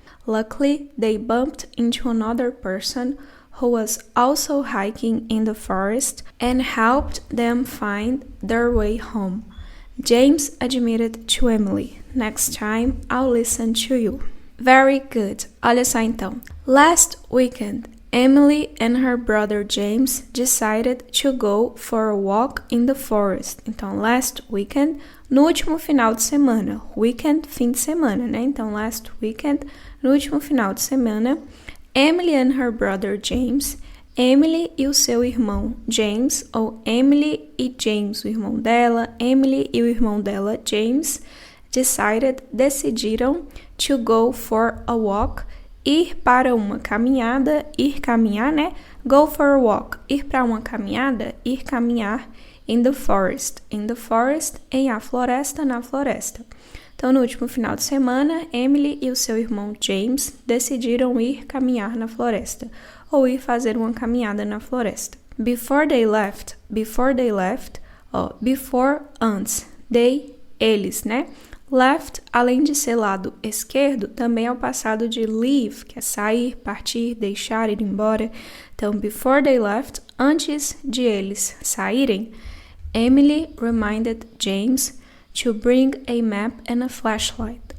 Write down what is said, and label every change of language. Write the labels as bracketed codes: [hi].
[en] Luckily, they bumped into another person who was also hiking in the forest and helped them find their way home. James admitted to Emily, "Next time, I'll listen to you." Very good. [pt] Olha só então. [en] Last weekend, Emily and her brother James decided to go for a walk in the forest. [pt] Então, [en] last weekend, [pt] no último final de semana. Weekend, fim de semana, né? Então, last weekend, no último final de semana, [en] Emily and her brother James, [pt] Emily e o seu irmão James, ou Emily e James, o irmão dela, Emily e o irmão dela James, decidiram [en] to go for a walk, [pt] ir para uma caminhada, ir caminhar, né? [en] Go for a walk, [pt] ir para uma caminhada, ir caminhar [en] in the forest, [pt] em a floresta, na floresta. Então, no último final de semana, Emily e o seu irmão James decidiram ir caminhar na floresta, ou ir fazer uma caminhada na floresta. [en] Before they left, before, [pt] antes, [en] they, eles, né? [pt] Left, além de ser lado esquerdo, também é o passado de leave, que é sair, partir, deixar, ir embora. [en] Então, before they left, [pt] antes de eles saírem, [en] Emily reminded James to bring a map and a flashlight.